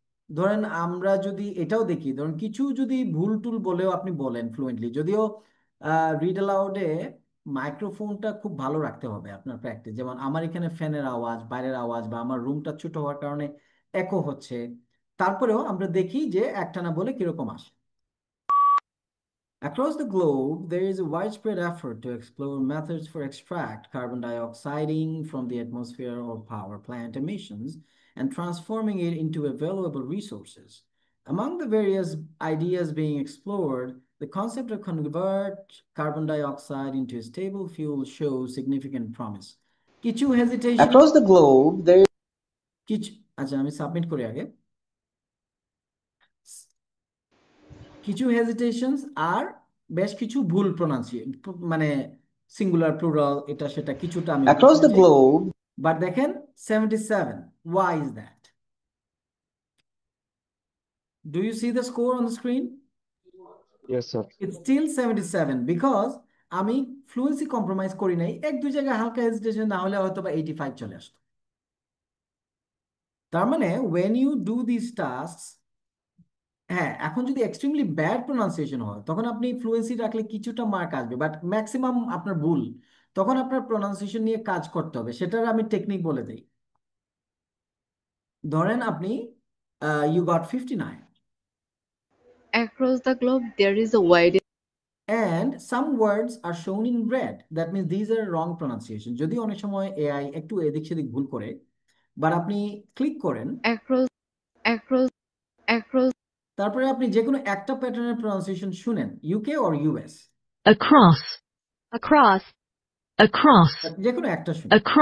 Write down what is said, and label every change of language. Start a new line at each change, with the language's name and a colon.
Bangla: ধরেন আমরা যদি এটাও দেখি, ধরেন কিছু যদি ভুল টুল বলেও আপনি বলেন ফ্লুয়েন্টলি, যদিও রিড অ্যালাউডে মাইক্রোফোনটা খুব ভালো রাখতে হবে আপনার প্র্যাকটিস। যেমন আমার এখানে ফ্যানের আওয়াজ, বাইরের আওয়াজ, বা আমার রুমটা ছোট হওয়ার কারণে একো হচ্ছে, তারপরেও আমরা দেখি যে একটানা বলে কিরকম আসে।
English: Across the globe, there is a widespread effort to explore methods for extract carbon dioxiding from the atmosphere or power plant emissions and transforming it into available resources. Among the various ideas being explored, the concept of convert carbon dioxide into a stable fuel shows significant promise.
Bangla: কিছু hesitation
English: Across the globe, there
Bangla: কিছু, আচ্ছা আমি submit করি আগে। কিছু হেজিটেশনস আর বেশ কিছু ভুল প্রোনাউন্সিয়েশন, মানে সিঙ্গুলার প্লুরাল এটা সেটা কিছুটা আমি
English: across the globe, but দেখেন 77, why is that? Do you see the score on the screen? Yes, sir. It's still 77 because
Bangla: আমি ফ্লুয়েন্সি কম্প্রোমাইজ করি নাই, এক দুই জায়গায় হালকা হেজিটেশন না হলে হয়তো বা 85 চলে আসতো। তার মানে
English: when you do these tasks,
Bangla: হ্যাঁ, এখন যদি এক্সট্রিমলি ব্যাড প্রোনাউন্সিয়েশন হয় তখন আপনি ফ্লুয়েন্সি রাখলে কিছুটা মার্ক আসবে, বাট ম্যাক্সিমাম আপনার ভুল, তখন আপনার প্রোনাউন্সিয়েশন নিয়ে কাজ করতে হবে, সেটার আমি টেকনিক বলে দিই। ধরেন আপনি
English: you got 59 Across the globe, there is a wide and some words are shown in red, that means these are wrong pronunciation।
Bangla: যদি অনেক সময় এআই একটু এদিক সেদিক ভুল করে, বাট আপনি ক্লিক করেন,
English: across
Bangla: তারপরে আপনি যে কোনো একটা প্যাটার্নের প্রোনাউন্সিয়েশন শুনেন, ইউকে অর ইউএস,
English: across,
Bangla: যে কোনো একটা শুনেন,